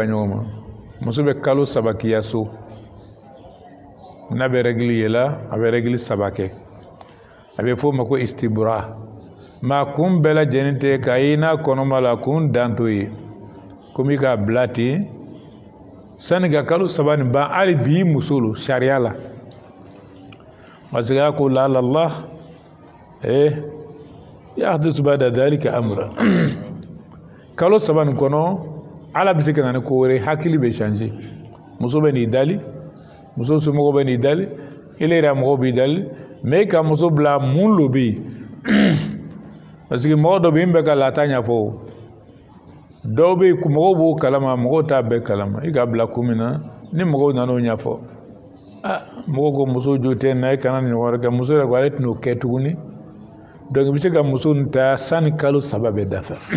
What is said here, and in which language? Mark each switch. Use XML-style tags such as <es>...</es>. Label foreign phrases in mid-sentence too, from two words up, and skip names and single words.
<bm>ɲɔgɔn ma muso bɛ kalo saba k'iya so n'a bɛ règle yela a bɛ règle saba kɛ a bɛ fɔ o ma ko istibra ma kun bɛɛ lajɛlen tɛ k'a ye n'a kɔnɔma la kun dan t'o ye komi k'a bila ten sani ka kalo saba nin ban hali bi muso lo sariya la</bm> <fr>parce que</fr> <bm>a ko</bm> <ar>لعل الله يحدث بعد ذلك أمرا kalo saba nin kɔnɔ ala bɛ se ka na ni ko wɛrɛ hakili bɛ changer muso bɛ n'i dali muso somɔgɔw</ar> <bm>bɛ n'i dali ele yɛrɛ mɔgɔw b'i dali mais ka muso bila mun lo bɛ yen parce que mɔgɔ dɔ bɛ yen bɛ ka lata ɲɛfɔ dɔw bɛ yen mɔgɔw b'o kalama mɔgɔw t'a bɛɛ kalama i ka bila kun min na ni mɔgɔw nana o ɲɛfɔ mɔgɔw ko muso jo tɛ na i kana nin wɛrɛ kɛ muso yɛrɛ ko ale tɛn'o kɛ tuguni donc i bɛ se ka muso nin ta sanni kalo saba bɛ dafa</bm>